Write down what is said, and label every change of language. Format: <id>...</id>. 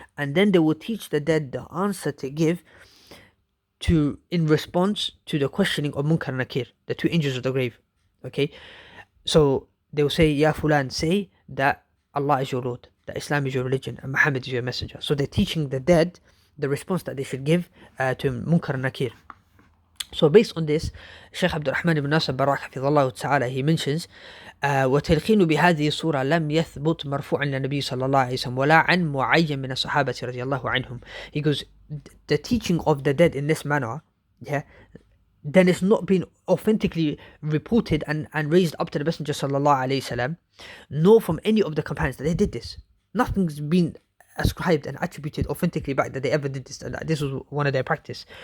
<en>And then they would teach the dead the answer to give in response to the questioning of Munkar and Nakir, the 2 angels of the grave. Okay, so they will say, Ya Fulan, say that Allah is your Lord, that Islam is your religion, and Muhammad is your messenger. So they're teaching the dead the response that they should give to Munkar and Nakir. So based on this, Shaykh Abdul Rahman ibn Nasir Barak, Hafidhullah Ta'ala, he mentions</en> <ar>وتلقين بهذه الصورة لم يثبت مرفوعا للنبي صلى الله عليه وسلم ولا عن معين من الصحابة رضي الله عنهم.</ar> <en>He goes, the teaching of the dead in this manner, yeah, then it's not been authentically reported and raised up to the Messenger sallallahu alaihi wasallam, nor from any of the companions that they did this. Nothing's been ascribed and attributed authentically back that they ever did this, and that this was one of their practice.</en>